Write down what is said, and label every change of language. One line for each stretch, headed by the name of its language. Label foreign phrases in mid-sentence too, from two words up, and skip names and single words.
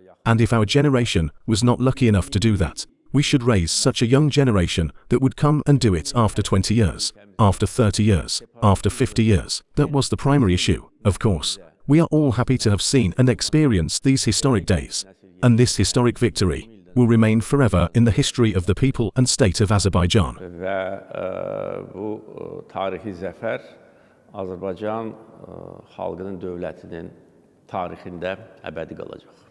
English: And if our generation was not lucky enough to do that, we should raise such a young generation that would come and do it after 20 years, after 30 years, after 50 years. That was the primary issue, of course. We are all happy to have seen and experienced these historic days. And this historic victory will remain forever in the history of the people and state of Azerbaijan.
Azerbaijani: Və bu tarixi zəfər Azərbaycan xalqının dövlətinin tarixində əbədi qalacaq.